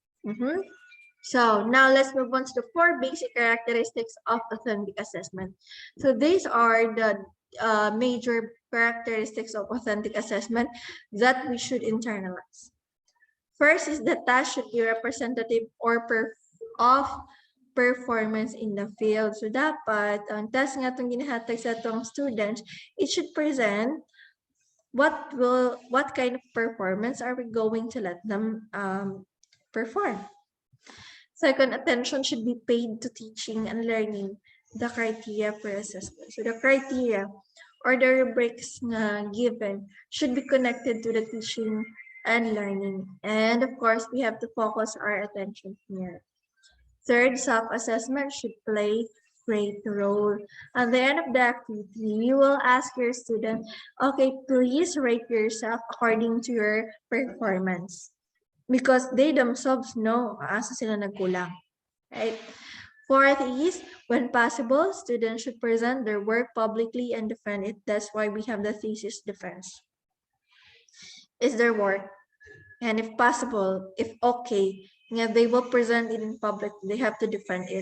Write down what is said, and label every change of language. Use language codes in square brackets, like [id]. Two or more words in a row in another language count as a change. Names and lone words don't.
[en] So now let's move on to the 4 basic characteristics of authentic assessment. So these are the major characteristics of authentic assessment that we should internalize. First is the task should be representative of performance in the field. [ceb] So dapat, ang task nga itong ginahatag sa itong students, [en] it should present what kind of performance are we going to let them perform. Second, attention should be paid to teaching and learning the criteria for assessment. So the criteria or the rubrics given should be connected to the teaching and learning. And of course, we have to focus our attention here. Third, self-assessment should play great role. At the end of the activity, you will ask your student, okay, please rate yourself according to your performance. Because they themselves know [ceb] asa sila nagkulang. [en] Right? Fourth is, when possible, students should present their work publicly and defend it. That's why we have the thesis defense. Is their work. And if possible, if okay, they will present it in public, they have to defend it.